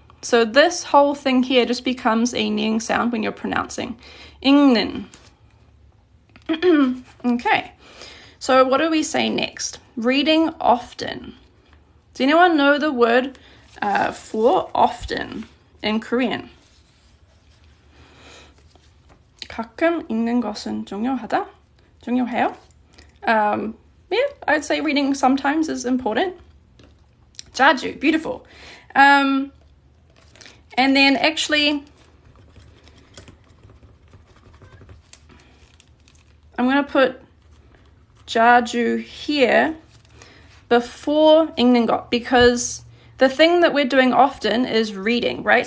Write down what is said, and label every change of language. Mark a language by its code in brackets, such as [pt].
[en] So this whole thing here just becomes a ning sound when you're pronouncing. [ko] 읽는. [en] Okay. So what do we say next? Reading often. Does anyone know the word for often in Korean? [ko] 가끔 읽는 것은 중요하다? 중요해요? [en] Yeah, I'd say reading sometimes is important. 자주, beautiful. And then actually, I'm going to put 자주 here before 읽는 것, because the thing that we're doing often is reading, right?